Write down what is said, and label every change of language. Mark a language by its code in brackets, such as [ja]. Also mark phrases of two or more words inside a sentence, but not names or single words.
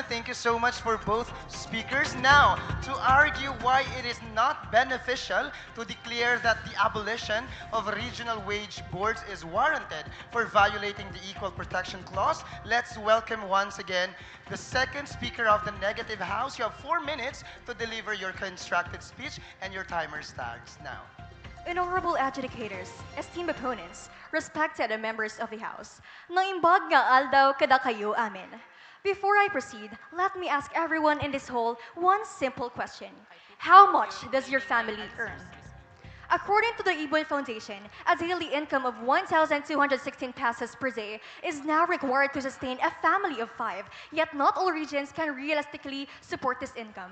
[en] Thank you so much for both speakers. Now, to argue why it is not beneficial to declare that the abolition of regional wage boards is warranted for violating the Equal Protection Clause, let's welcome once again the second speaker of the negative house. You have 4 minutes to deliver your constructed speech, and your timer starts now. Honorable adjudicators, esteemed opponents, respected members of the House, [ilo] naimbag nga aldaw kada kayo amin. [en] Before I proceed, let me ask everyone in this hall one simple question. How much does your family earn? According to the 𝐬𝐲𝐻 Foundation, a daily income of 1,216 pesos per day is now required to sustain a family of 5, yet not all regions can realistically support this income.